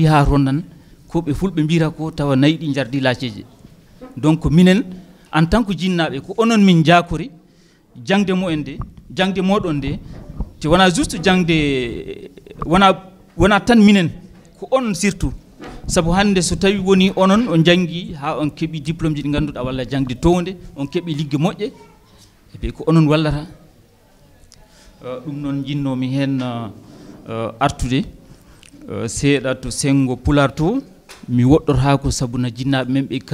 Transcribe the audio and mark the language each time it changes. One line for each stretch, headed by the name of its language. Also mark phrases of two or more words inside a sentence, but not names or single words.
Fula: ha ronnan ko ɓe fulɓe mbira ko tawa nayi ɗi jardi laaceji donc minen
French: en tant que
Fula: jinnaɓe ko onon min jakori jangde mumen nde jangde moɗon nde te wona juste jangde wona tan minen ko onon surtout sabu hande so tawi woni onon on jangi ha on keeɓi diplôme ji ɗi ganduɗa walla jangde towde on keeɓi ligge moƴƴe eɓe ko onon wallata ɗum noon jinnomi hen artude seeɗa to sengo pular to mi woɗɗota ko sabu na jinnaɓe men ɓe